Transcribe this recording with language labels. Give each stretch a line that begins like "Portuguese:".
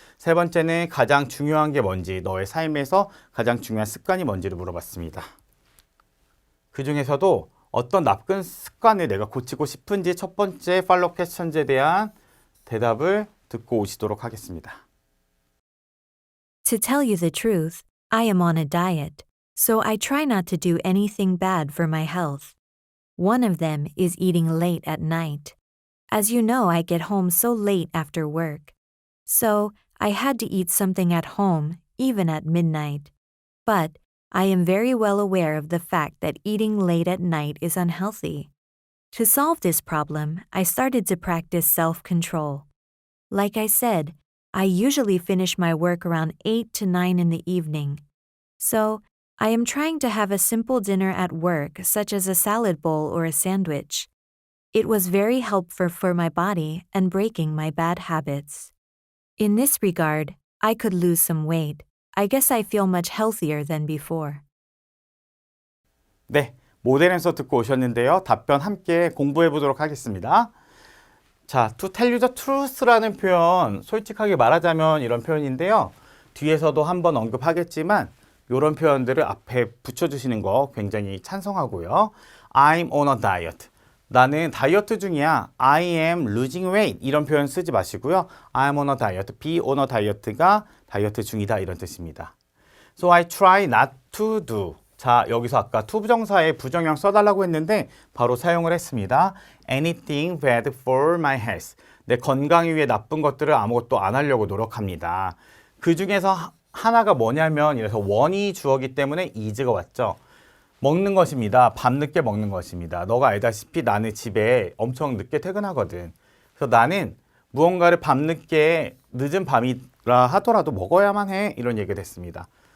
Korean: 세 번째는 가장 중요한 게 뭔지, 너의 삶에서 가장 중요한 습관이 뭔지를 물어봤습니다. 그 중에서도 어떤 나쁜 습관을 내가 고치고 싶은지 첫 번째 팔로우 퀘스천에 대한 대답을 듣고 오시도록 하겠습니다.
English: To tell you the truth, I am on a diet, so I try not to do anything bad for my health. One of them is eating late at night. As you know, I get home so late after work. So, I had to eat something at home, even at midnight. But, I am very well aware of the fact that eating late at night is unhealthy. To solve this problem, I started to practice self-control. Like I said, I usually finish my work around 8 to 9 in the evening. So, I am trying to have a simple dinner at work, such as a salad bowl or a sandwich. It was very helpful for my body and breaking my bad habits. In this regard, I could lose some weight. I guess I feel much healthier than before.
Korean: 네, 모델에서 듣고 오셨는데요. 답변 함께 공부해 보도록 하겠습니다. 자, to tell you the truth 라는 표현, 솔직하게 말하자면 이런 표현인데요. 뒤에서도 한번 언급하겠지만 이런 표현들을 앞에 붙여주시는 거 굉장히 찬성하고요.
English: I'm on a diet. 나는 다이어트 중이야. I am losing weight.
Korean: 이런 표현 쓰지 마시고요.
English: I'm on a diet.
Korean: be on a diet 가 다이어트 중이다 이런 뜻입니다.
English: So I try not to do.
Korean: 자, 여기서 아까 to 부정사의 부정형 써달라고 했는데 바로 사용을 했습니다.
English: Anything bad for my health.
Korean: 내 건강을 위해 나쁜 것들을 아무것도 안 하려고 노력합니다. 그 중에서 하나가 뭐냐면 이래서 원이 주어기 때문에 is가 왔죠. 먹는 것입니다. 밤늦게 먹는 것입니다. 너가 알다시피 나는 집에 엄청 늦게 퇴근하거든. 그래서 나는 무언가를 밤늦게 늦은 밤이라 하더라도 먹어야만 해. 이런 얘기가 됐습니다.